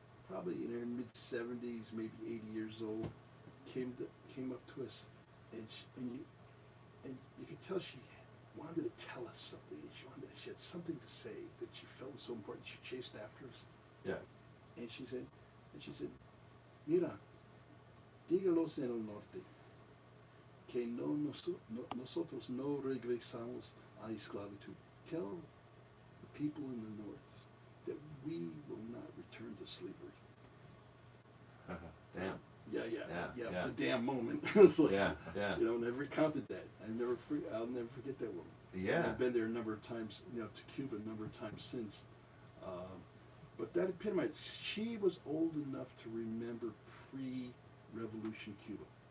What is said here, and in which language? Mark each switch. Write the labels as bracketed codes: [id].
[en] probably in her mid 70s, maybe 80 years old, came up to us, and you could tell she wanted to tell us something. She had something to say that she felt was so important. She chased after us. Yeah. And she said, [es] mira, dígalos en el norte que nosotros no regresamos a esclavitud. [en] Tell the people in the north that we will not return to slavery. Damn. Yeah. Yeah. It was a damn moment. It was like, Yeah. Never counted that. I'll never forget that woman. Yeah. I've been there a number of times, to Cuba a number of times since. But that epitomized, she was old enough to remember pre-revolution Cuba.